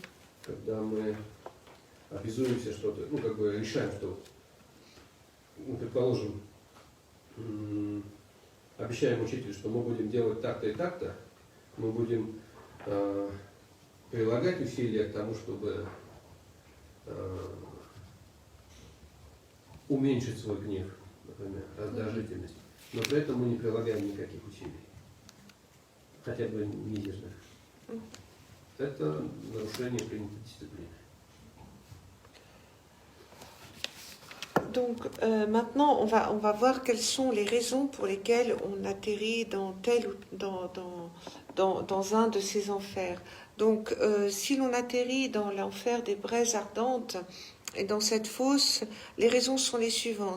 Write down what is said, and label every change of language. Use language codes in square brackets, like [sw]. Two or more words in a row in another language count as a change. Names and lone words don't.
[ru] Когда мы обязуемся что-то, ну, как бы решаем, что, ну, предположим, обещаем учителю, что мы будем делать так-то и так-то, мы будем прилагать усилия к тому, чтобы уменьшить свой гнев, например, раздражительность, но при этом мы не прилагаем никаких усилий, хотя бы мизерных. Это нарушение принятой дисциплины. [fr] Donc maintenant, on va voir quelles sont les raisons pour lesquelles on atterrit dans dans un de ces enfers. Donc si l'on atterrit dans l'enfer des braises ardentes et dans cette fosse, les raisons sont les suivantes.